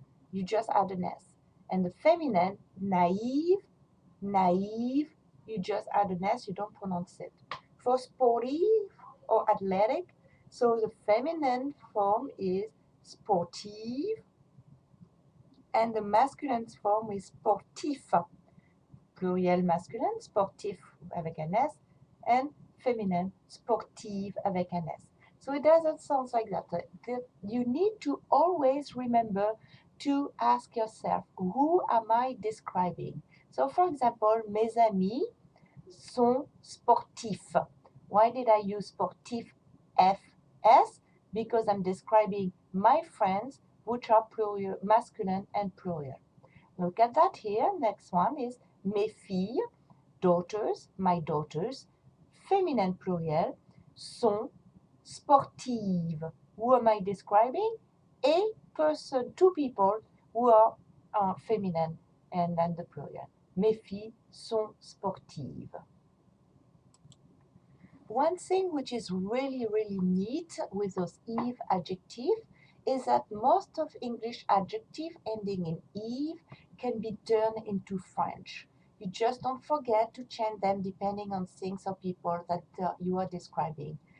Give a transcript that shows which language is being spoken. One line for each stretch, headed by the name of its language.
English: You just add an S. And the feminine, naive, naive, you just add an S, you don't pronounce it. For sportive or athletic, so the feminine form is sportive and the masculine form is sportif.
French: Pluriel masculin, sportif avec un S,
English: and feminine,
French: sportive avec un S.
English: So it doesn't sound like that. You need to always remember to ask yourself, who am I describing? So for example,
French: mes amis sont sportifs.
English: Why did I use sportif FS? Because I'm describing my friends, which are plural, masculine and plural. Look at that here. Next one is
French: mes filles,
English: daughters, my daughters, feminine plural,
French: sont sportives.
English: Who am I describing? A person, two people who are feminine and then the plural.
French: Mes filles sont sportives.
English: One thing which is really neat with those eve adjectives is that most of English adjective ending in eve can be turned into French. You just don't forget to change them depending on things or people that you are describing.